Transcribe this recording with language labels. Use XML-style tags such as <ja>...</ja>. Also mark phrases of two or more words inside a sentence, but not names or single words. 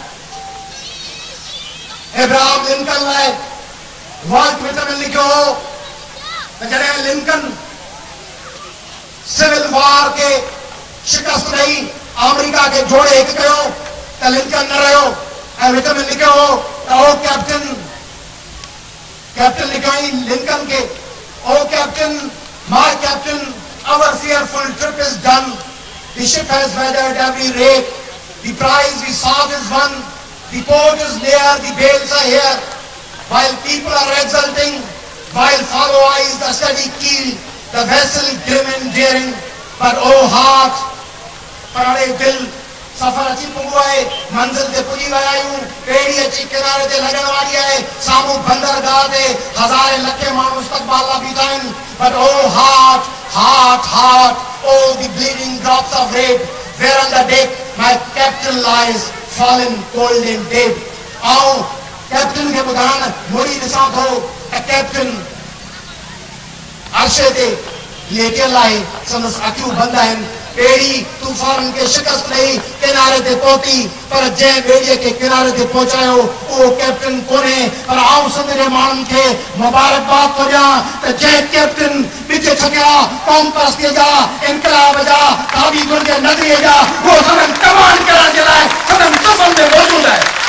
<sd>एब्राहम लिंकन लाइ वॉल्ट विटमैन लिखियो हो त जॾहिं लिंकन सिविल वॉर खे शिकस्त ॾेई अमेरिका खे जोड़े हिकु कयो त लिंकन न रहियो ऐं विटमैन लिखियो हो त</sd> <en>O Captain</en> <sd>लिखियो ई लिंकन खे</sd> <en>O Captain my Captain our fearful trip is done. The ship has weathered every rake. The prize we sought is won. The port is near. The bales are here. While people are exulting, while follow eyes the steady keel, the vessel grim and daring. But oh heart, parade dil,</en> <sd>सफर अची पुगो है मंजिल ते पुजी विया आहियूं पेड़ी अची किनारे ते लॻण वारी आहे साम्हूं बंदरगाह ते हज़ारे लखे माण्हू इस्तक़बाल लाइ बीठा</sd> <en>आहिनि but oh heart heart heart oh the bleeding drops of red where on the deck my captain lies fallen cold and dead</en> <sd>आओ कैप्टन खे ॿुधाइण मुड़ी ॾिसां थो त कैप्टन अर्शे ते लेटियल आहे संदसि अखियूं बंदि आहिनि बेड़ी तूफान के शिकस्त ॾेई किनारे ते पहुती पर जंहिं बेड़ीअ खे किनारे ते पहुचायो उहो कैप्टन कोन्हे पर आऊं सिंध जे माण्हुनि खे मुबारकबाद थो ॾियां त जंहिं कैप्टन ॿिज छकिया क़ौम परस्तीअ जा इनकलाब जा ताबीगुनि जे नज़रिए जा उहो सदन तबाह करण जे लाइ सदन सफ़र में मौजूदु आहे</sd>